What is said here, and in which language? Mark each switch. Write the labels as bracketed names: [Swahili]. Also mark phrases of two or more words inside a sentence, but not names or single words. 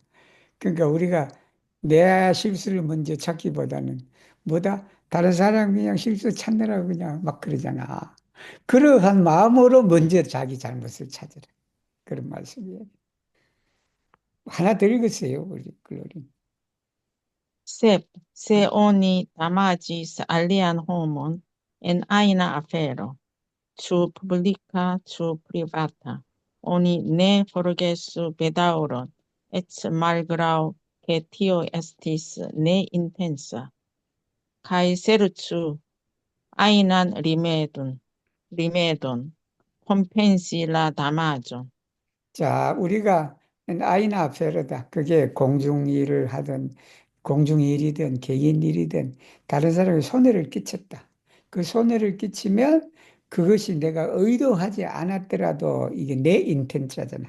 [Korean] 그러니까 우리가 내 실수를 먼저 찾기보다는 뭐다? 다른 사람 그냥 실수 찾느라고 그냥 막 그러잖아. 그러한 마음으로 먼저 자기 잘못을 찾으라. 그런 말씀이에요. 하나 더 읽으세요, 우리 글로리. [Esperanto] Sep, se oni damagis alian homon en aina afero, ĉu publica, ĉu privata, oni ne forgesu bedaŭron, eĉ malgraŭ ke tio estis ne intensa, kaj serĉu ajnan rimedon, kompensi la damaĝon. [Korean] 자, 우리가 아이나 페르다. 그게 공중일을 하든 공중일이든 개인 일이든 다른 사람이 손해를 끼쳤다. 그 손해를 끼치면 그것이 내가 의도하지 않았더라도 이게 내 인텐트잖아.